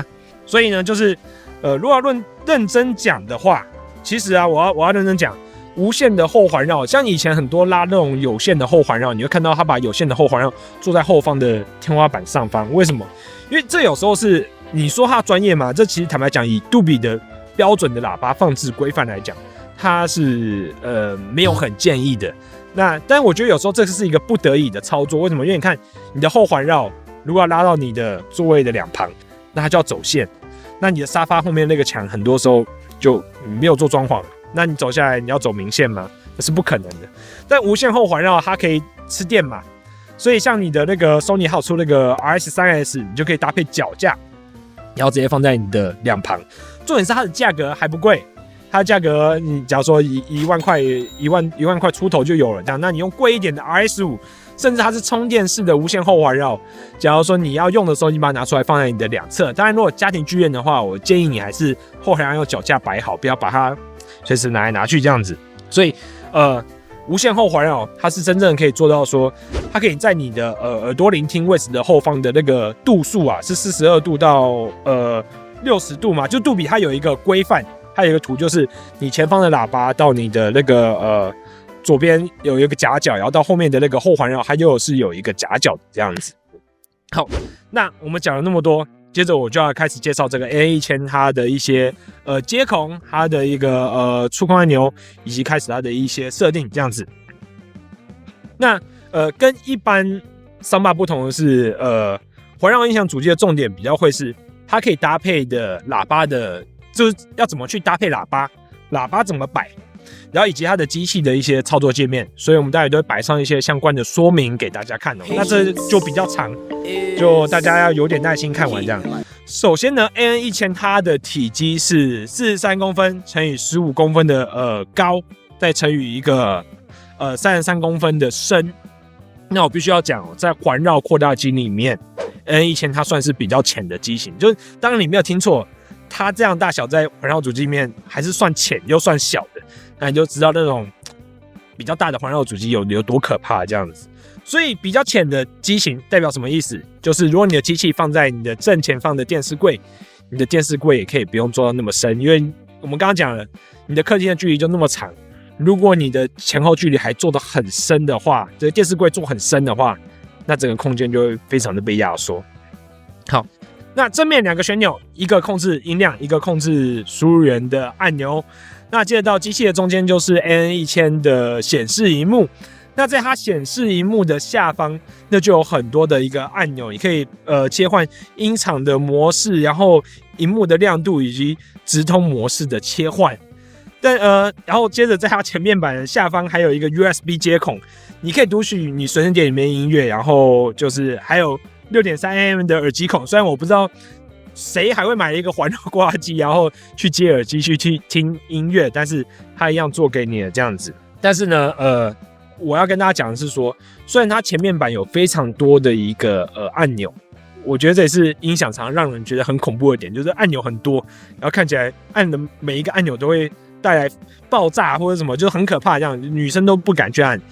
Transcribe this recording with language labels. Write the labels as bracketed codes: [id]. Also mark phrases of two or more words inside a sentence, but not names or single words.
[zh] 所以呢，就是如果要認真講的話，其實啊，我要認真講，無線的後環繞，像以前很多拉那種有線的後環繞，你會看到他把有線的後環繞做在後方的天花板上方，為什麼？因為這有時候是你說它專業嘛，這其實坦白講，以杜比的標準的喇叭放置規範來講，它是沒有很建議的。但我覺得有時候這是一個不得已的操作，為什麼？因為你看你的後環繞如果要拉到你的座位的兩旁，那它就要走線。那你的沙發後面那個牆，很多時候就沒有做裝潢，那你走下來你要走明線嗎？這是不可能的。但無線後環繞它可以吃電嘛，所以像你的那個 Sony 還有出那個 RS3S， 你就可以搭配腳架，然後直接放在你的兩旁。重點是它的價格還不貴，它的價格你假如說1萬塊出頭就有了這樣，那你用貴一點的 RS5。甚至它是充電式的無線後環繞，假如說你要用的時候，你把它拿出來放在你的兩側。當然，如果家庭劇院的話，我建議你還是後環繞用腳架擺好，不要把它隨時拿來拿去這樣子。所以，無線後環繞它是真正可以做到說，它可以在你的耳朵聆聽位置的後方的那個度數啊，是42度到60度嘛。就杜比它有一個規範，它有一個圖，就是你前方的喇叭到你的那個左邊有一個夾角，然後到後面的那個後環繞，它又是有一個夾角的這樣子。好，那我們講了那麼多，接着我就要開始介紹這個 NN1000 它的一些接孔，它的一個觸控按鈕，以及開始它的一些設定這樣子。那跟一般桑巴不同的是，環繞音響主機的重點比較會是它可以搭配的喇叭的，就是要怎麼去搭配喇叭怎麼擺。然後以及它的機器的一些操作界面，所以我們待會都會擺上一些相關的說明給大家看哦。那這就比較長，就大家要有點耐心看完這樣。首先呢 ，NN1000它的體積是43公分乘以15公分的高，再乘以一個33公分的深。那我必須要講哦，在環繞擴大機裡面 ，NN1000它算是比較淺的機型，就是當然你沒有聽錯，它這樣大小在環繞主機裡面還是算淺又算小的。那你就知道那種比較大的環繞主機有多可怕這樣子。所以比較淺的機型代表什麼意思？就是如果你的機器放在你的正前方的電視櫃，你的電視櫃也可以不用做到那麼深，因為我們剛剛講了，你的客廳的距離就那麼長，如果你的前後距離還做得很深的話，這個電視櫃做很深的話，那整個空間就會非常的被壓縮。好，那正面兩個旋鈕，一個控制音量，一個控制輸入源的按鈕。那接着到機器的中間就是 NN1000的顯示螢幕，那在它顯示螢幕的下方，那就有很多的一個按鈕，你可以切換音場的模式，然後螢幕的亮度以及直通模式的切換。然後接着在它前面板的下方還有一個 USB 接孔，你可以讀取你隨身碟裡面音樂，然後就是還有 6.3mm 的耳機孔，雖然我不知道誰還會買一個環繞掛機，然後去接耳機去聽音樂？但是它一樣做給你的這樣子。但是呢，我要跟大家講的是說，雖然它前面板有非常多的一個按鈕，我覺得這也是音響常常讓人覺得很恐怖的點，就是按鈕很多，然後看起來按的每一個按鈕都會帶來爆炸或者什麼，就很可怕，這樣女生都不敢去按。